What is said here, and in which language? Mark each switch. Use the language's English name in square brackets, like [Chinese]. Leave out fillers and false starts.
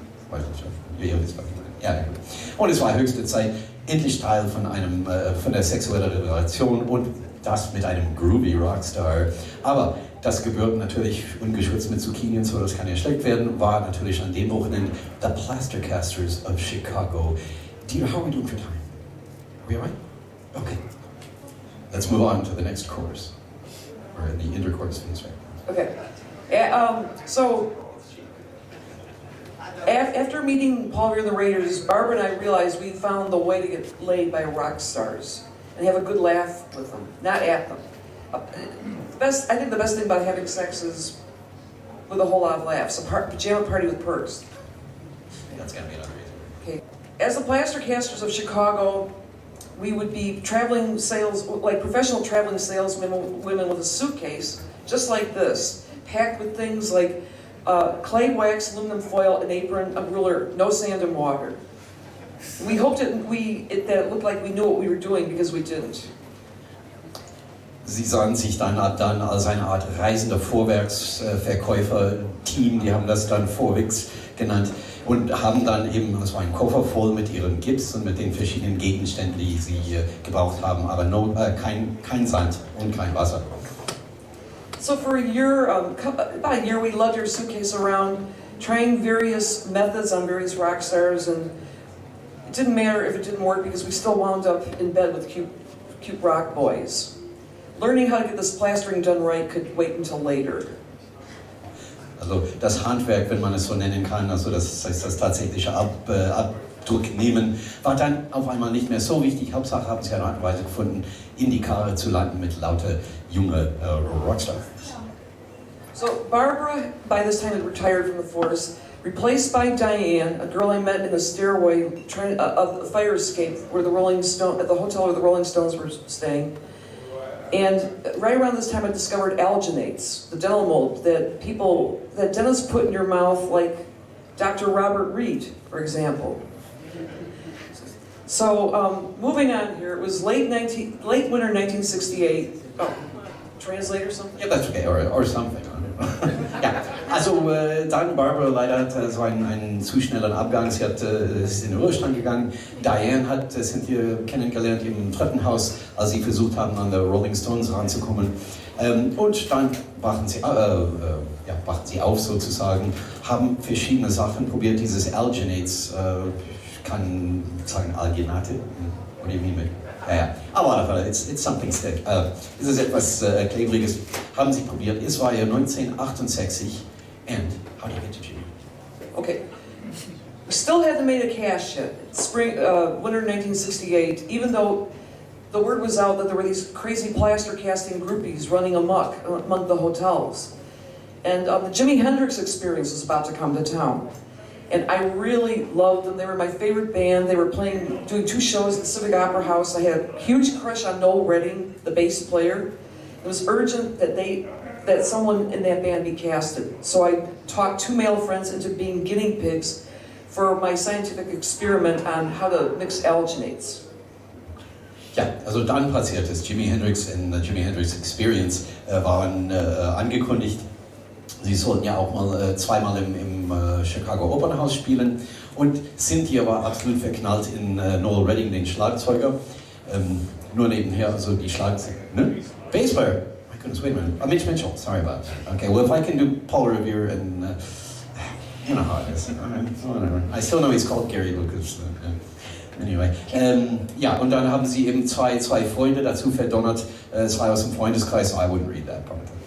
[German] Weiß nicht, ja. Und es war höchste Zeit, endlich Teil von der sexuellen Revolution und das mit einem groovy Rockstar. Aber das gebührt natürlich ungeschützt mit Zucchini und so, das kann ja schlecht werden, war natürlich an dem Wochenende The Plaster Casters of Chicago. [English] Dear, how are we doing for time? Are we all right? Okay. Let's move on to the next chorus. We're in the interchorus phase, right? Okay. So, after meeting Paul Revere and the Raiders, Barbara and I realized we found the way to get laid by rock stars and have a good laugh with them, not at them. I think the best thing about having sex is with a whole lot of laughs. A pajama party with perks. That's gonna be another reason. Okay. As the Plaster Casters of Chicago, we would be professional traveling salesmen, women with a suitcase, just like this, packed with things like clay, wax, aluminum foil, an apron, a ruler, no sand and water. We hoped that it looked like we knew what we were doing because we didn't. [German] Sie sahen sich dann als eine Art reisender Vorwerksverkäufer-Team, die haben das dann Vorwix genannt und haben dann eben, das war ein Koffer voll mit ihren Gips und mit den verschiedenen Gegenständen, die sie gebraucht haben, aber kein Sand und kein Wasser. [English] So for about a year, we lugged our suitcase around, trying various methods on various rock stars, and it didn't matter if it didn't work because we still wound up in bed with cute rock boys. Learning how to get this plastering done right could wait until later. [German] Also das Handwerk, wenn man es so nennen kann, also das tatsächliche Abdruck nehmen, war dann auf einmal nicht mehr so wichtig. Hauptsache haben sie eine Art und Weise gefunden, in die Karre zu landen mit lauter junge Rockstars. [English] So Barbara, by this time, had retired from the force, replaced by Diane, a girl I met in the stairway of the fire escape at the hotel where the Rolling Stones were staying. And right around this time I discovered alginates, the dental mold that dentists put in your mouth, like Dr. Robert Reed, for example. So moving on here, it was late winter 1968. Oh, translate or something? Yeah, that's okay, or something. [German] Ja, also dann Barbara leider hatte so einen zu schnellen Abgang, sie ist in den Ruhestand gegangen. Diane sind wir kennengelernt im Treppenhaus, als sie versucht haben, an die Rolling Stones ranzukommen. Und dann wachen sie auf sozusagen, haben verschiedene Sachen probiert, dieses Alginates, kann sagen Alginate, [English] what do you mean with? [German] Ja. Aber auf jeden Fall, [English] it's something thick. [German] Es ist etwas Klebriges. Haben Sie probiert. Es war ja 1968. [English] And how do you get to June? Okay. We still hadn't made a cash yet. Winter 1968, even though the word was out that there were these crazy plaster casting groupies running amok among the hotels. And the Jimi Hendrix Experience was about to come to town. And I really loved them. They were my favorite band. They were doing 2 shows at the Civic Opera House. I had a huge crush on Noel Redding, the bass player. It was urgent that someone in that band be casted. So I talked 2 male friends into being guinea pigs for my scientific experiment on how to mix alginates. [German] Ja, also dann passiert es. Jimi Hendrix in der Jimi Hendrix Experience waren angekündigt. Sie sollten ja auch mal zweimal im Chicago Opernhaus spielen und Cynthia war absolut verknallt in Noel Redding, den Schlagzeuger. Nur nebenher, also die Schlagzeuger, ne? [English] Bass player. My goodness, wait a minute. Mitch Mitchell, sorry about that. Okay, well if I can do Paul Revere and you know how it is. Whatever. I still know he's called Gary Lucas. [German] Anyway, ja, und dann haben sie eben zwei Freunde dazu verdonnert, 2 aus dem Freundeskreis, [English] I wouldn't read that part.